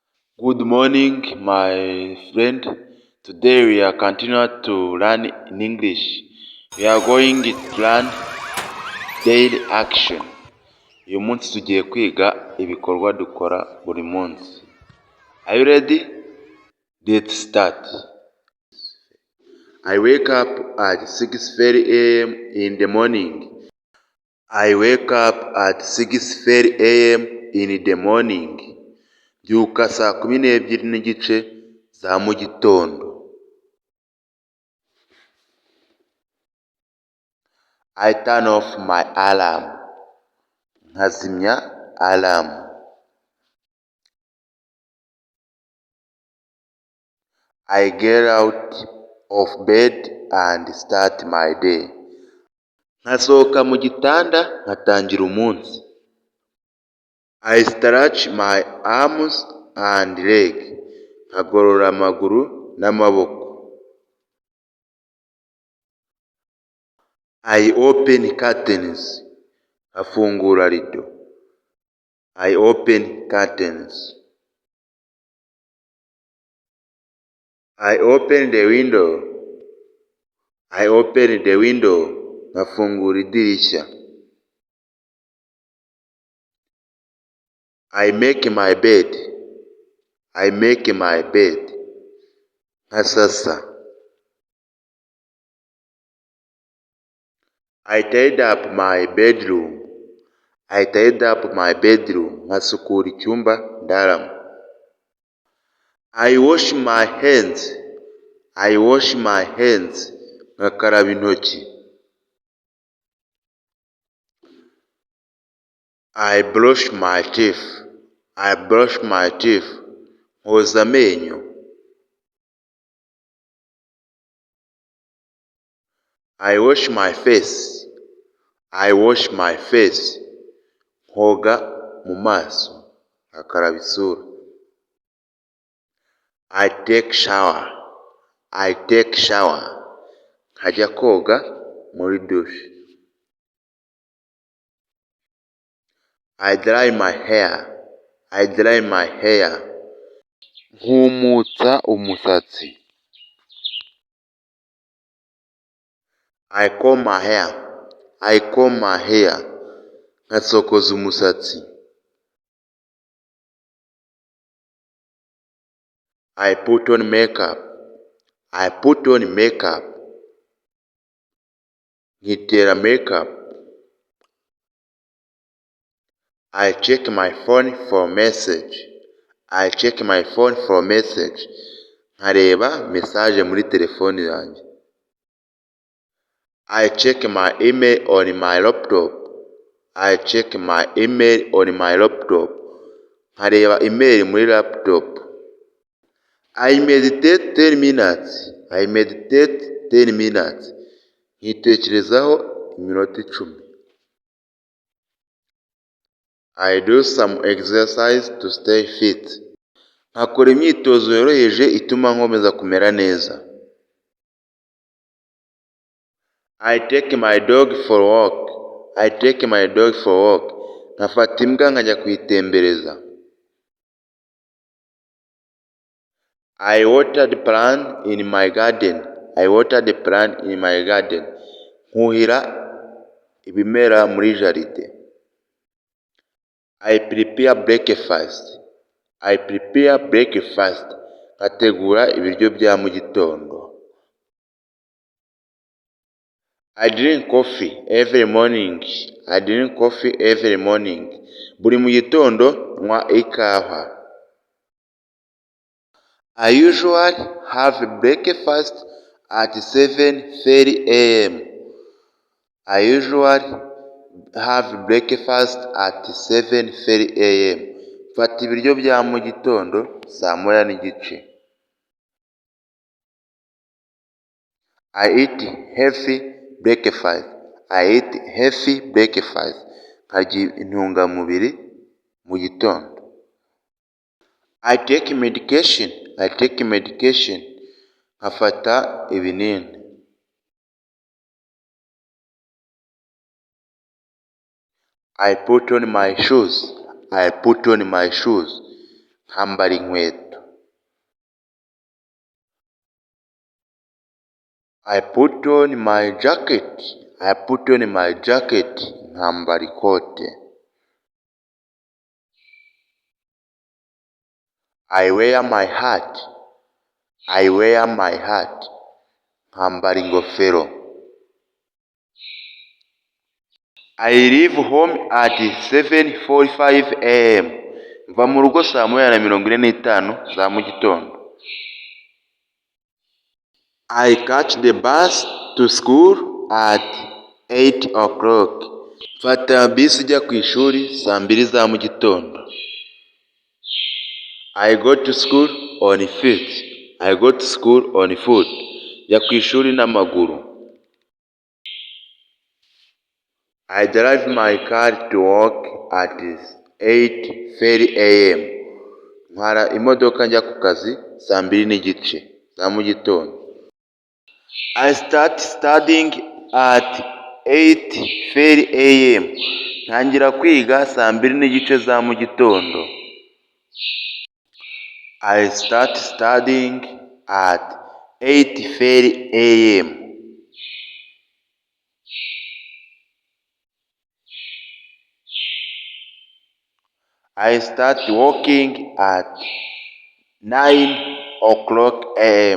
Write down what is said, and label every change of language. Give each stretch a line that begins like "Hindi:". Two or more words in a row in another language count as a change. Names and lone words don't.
English: Good morning, my friend. Today we are continuing to learn in English. We are going to learn daily action.
Kinyarwanda: Uyu munsi tugiye kwiga ibikorwa dukora buri munsi.
English: Are you ready? Let's start. I wake up at 6:30 a.m. in the morning. I wake up at 6:30 a.m. in the morning.
Kinyarwanda: Byuka saa 12:30 za mu gitondo.
English: I turn off my alarm.
Kinyarwanda: Nkazimya alarm.
English: I get out of bed and start my day.
Kinyarwanda: Nkasohoka mu gitanda nkatangira umunsi.
English: I stretch my arms and leg.
Kinyarwanda: Nkagorora amaguru n'amaboko.
English: I open curtains.
Kinyarwanda: Nkafungura rido.
English: I open curtains. I open the window. I open the window.
Kinyarwanda: Nkafungura idirishya.
English: I make my bed. I make my bed. Nkasasa. I tidy up my bedroom. I tidy up my bedroom.
Kinyarwanda: Nkasukura icyumba ndaramo.
English: I wash my hands. I wash my hands.
Kinyarwanda: Nkakaraba intoki.
English: I brush my teeth. I brush my teeth.
Kinyarwanda: Nkoza amenyo.
English: I wash my face. I wash my face.
Kinyarwanda: Nkoga mu maso. Nkakaraba isura.
English: I take shower. I take shower.
Kinyarwanda: Nkajya koga muri douche.
English: I dry my hair. I dry my hair.
Kinyarwanda: Nkumutsa umusatsi.
English: I comb my hair. I comb my hair.
Kinyarwanda: Nkasokoza umusatsi.
English: I put on makeup. I put on makeup.
Kinyarwanda: Nkitera makeup.
English: I check my phone for message. I check my phone for message.
Kinyarwanda: Nkareba message muri telefone yanjye.
English: I check my email on my laptop. I check my email on my laptop.
Kinyarwanda: Nkareba email muri laptop.
English: I meditate 10 minutes. I meditate 10 minutes.
Kinyarwanda: Nkitekerezaho iminota 10.
English: I do some exercise to stay fit.
Kinyarwanda: Nkakora imyitozo yoroheje ituma nkomeza kumera neza.
English: I take my dog for walk. I take my dog for walk.
Kinyarwanda: Nkafata imbwa nkajya kuyitembereza.
English: I watered plant in my garden. I watered plant in my garden.
Kinyarwanda: Nkuhira ibimera muri jaride.
English: I prepare breakfast. I prepare breakfast.
Kinyarwanda: Nkategura ibiryo bya mu gitondo.
English: I drink coffee every morning. I drink coffee every morning.
Kinyarwanda: Buri mu gitondo nywa ikawa.
English: I usually have breakfast at 7:30 a.m. I usually have breakfast at 7:30 a.m.
Kinyarwanda: Mfata ibiryo bya mu gitondo saa 9:30.
English: I eat healthy breakfast. I eat healthy breakfast.
Kinyarwanda: Nkarya intungamubiri mu gitondo.
English: I take medication. I take medication.
Kinyarwanda: Nkafata ibinini.
English: I put on my shoes. I put on my shoes.
Kinyarwanda: nkambara inkweto.
English: I put on my jacket. I put on my jacket.
Kinyarwanda: Nkambara ikote.
English: I wear my hat. I wear my hat.
Kinyarwanda: Nkambara ingofero.
English: I leave home at 7:45 am.
Kinyarwanda: Mva mu rugo saa 9:45 za mu gitondo.
English: I catch the bus to school at 8 o'clock.
Kinyarwanda: Mfata bisi ijya ku ishuri saa 2 za mu gitondo.
English: I go to school on foot. I go to school on foot.
Kinyarwanda: Njya ku ishuri n'amaguru.
English: I drive my car to work at 8:30 am.
Kinyarwanda: Ntwara imodoka njya ku kazi saa 2:30 za mu gitondo.
English: I start studying at 8:30 am.
Kinyarwanda: Ntangira kwiga saa 2:30 za mu gitondo.
English: I start studying at 8:30 am. I start working at 9 o'clock am.